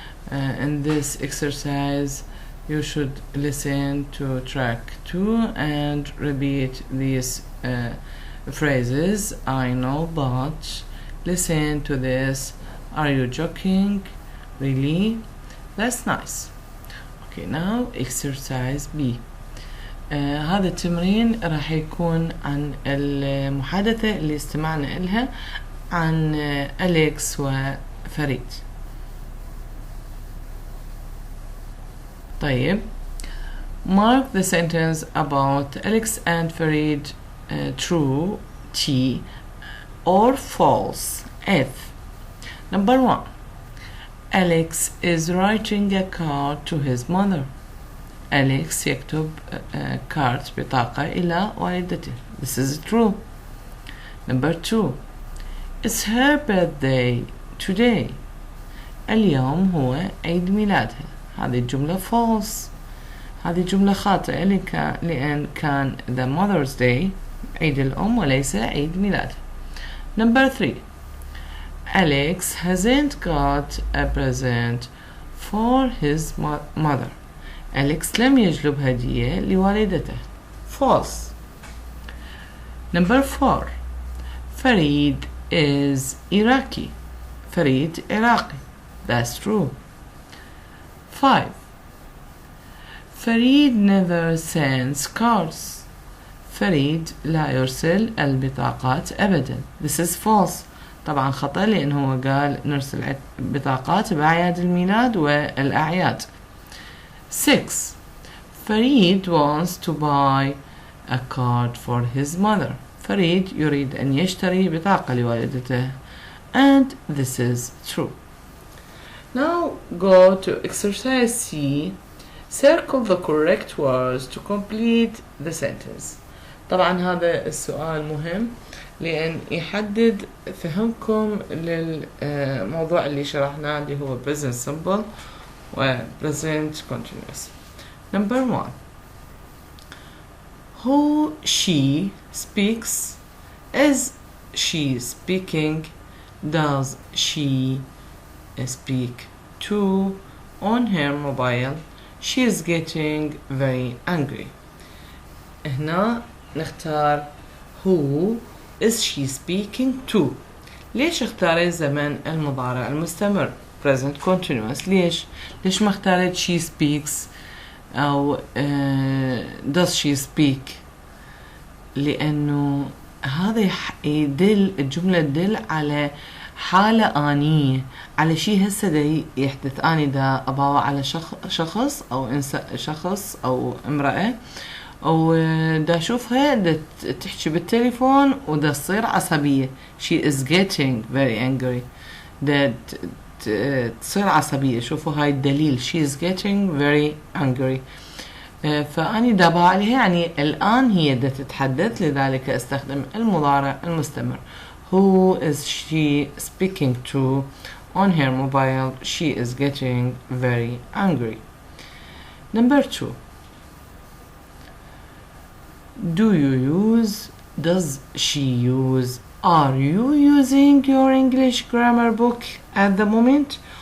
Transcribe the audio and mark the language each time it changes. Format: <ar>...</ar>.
<en>In this exercise you should listen to track 2 and repeat these phrases. I know, but, listen to this, are you joking, really, that's nice. Okay, now exercise B.</en> <ar>هذا التمرين راح يكون عن المحادثة اللي استمعنا إلها عن أليكس وفريد.</ar> <en>طيب، mark the sentence about Alex and Farid true T or false F. Number 1. Alex is writing a card to his mother.</en> <ar>أليكس يكتب كارت بطاقة إلى والدته.</ar> <en>This is true. Number 2. It's her birthday today.</en> <ar>اليوم هو عيد ميلادها. هذه الجملة false. هذه جملة خاطئة لأن كان</ar> <en>the mother's day</en> <ar>عيد الأم وليس عيد ميلادها.</ar> <en>Number 3. Alex hasn't got a present for his mother.</en> <ar>أليكس لم يجلب هدية لوالدته.</ar> <en>False. Number 4. Farid is Iraqi.</en> <ar>فريد عراقي.</ar> <en>That's true.</en> <ar>5.</ar> <en>Farid never sends cards.</en> <ar>فريد لا يرسل البطاقات أبدا.</ar> <en>This is false.</en> <ar>طبعا خطأ لأنه هو قال نرسل بطاقات بأعياد الميلاد والأعياد.</ar> <en>6. Farid wants to buy a card for his mother.</en> <ar>فريد يريد أن يشتري بطاقة لوالدته.</ar> <en>And this is true. Now go to exercise C. Circle the correct words to complete the sentence.</en> <ar>طبعا هذا السؤال مهم لأن يحدد فهمكم للموضوع اللي شرحناه اللي هو present simple و present continuous.</ar> <en>Number 1. Who she speaks. Is she speaking? Does she speak to? On her mobile. She is getting very angry.</en> <ar>هنا نختار</ar> <en>who is she speaking to.</en> <ar>ليش اختاريت زمن المضارع المستمر present continuous؟ ليش ما اختاريت</ar> <en>she speaks</en> <ar>أو</ar> <en>does she speak؟</en> <ar>لأنه هذا يدل الجملة تدل على حالة آنية، على شيء هسه دا يحدث. أنا دا أباوع على شخص أو شخص أو امرأة أو دا أشوفها دا تحكي بالتليفون ودا تصير عصبية.</ar> <en>she is getting very angry.</en> <ar>دا تصير عصبية. شوفوا هاي الدليل</ar> <en>she is getting very angry.</en> <ar>فأني دا أباوع عليها يعني الآن هي دا تتحدث، لذلك أستخدم المضارع المستمر.</ar> <en>Who is she speaking to? On her mobile. She is getting very angry. Number 2. Do you use? Does she use? Are you using your English grammar book at the moment?</en>